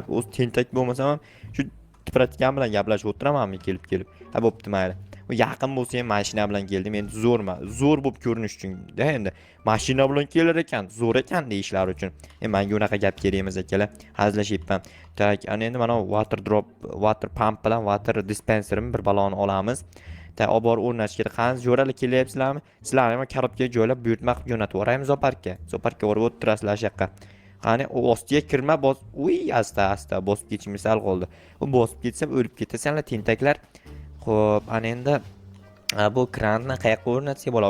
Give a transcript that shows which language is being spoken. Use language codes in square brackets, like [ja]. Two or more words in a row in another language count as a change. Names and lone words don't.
[uz] O'zi tentak bo'lmasam ham shu tipratikan bilan gaplashib o'tiramanmi kelib. Ha, bo'pti, mayli. U yaqin bo'lsa ham mashina bilan keldim. Endi zo'r bo'lib ko'rinish uchun-da endi. Mashina bilan kelar ekan, zo'r ekan deyishlar uchun. Menga unaqa gap kerak emas akalar. Hazillashyapman. Tak, ana endi mana [en] water pump [uz] bilan [en] water dispenserni [uz] bir baloni olamiz. Olib borib o'rnatish kerak. Qani jo'ralar kelyapsizlarmi? Sizlarni ham karobkaga joylab buyurtma qilib jo'natib yuboraymi zoparkka. Zoparkka borib o'tirasizlar shu yoqqa. Qani u ostiga kirma, uy, asta bosib ketish misal qoldi. U bosib ketsam o'lib ketasanlar tentaklar. Xo'p, ana endi bu kranni qayerga o'rnatsak bo'ladi?